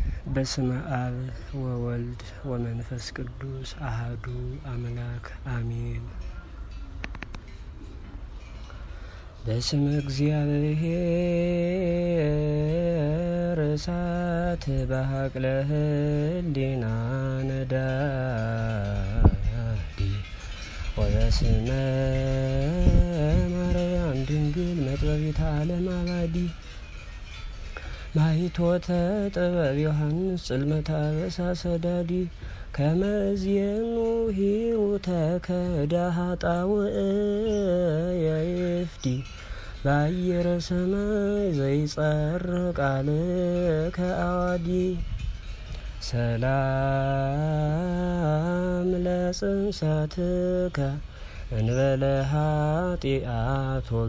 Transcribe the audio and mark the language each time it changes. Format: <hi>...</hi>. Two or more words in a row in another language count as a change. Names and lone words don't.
<gez>በስመ አብ ወወልድ ወመንፈስ ቅዱስ አሐዱ አምላክ አሜን። በስመ እግዚአብሔር እሳት በሀቅለ ህሊና ነዳዲ ወበስመ ማርያም ድንግል መጥበቢተ ዓለም አባዲ ማይቶተ ጥበብ ዮሐንስ ጽልመተ አበሳ ሰዳዲ ከመዝየኑ ሂሩተ ከዳሃጣውእ የይፍዲ በአየረ ሰማይ ዘይጸር ቃል ከአዋዲ ሰላም ለጽንሰትከ እንበለ ኃጢአት</gez>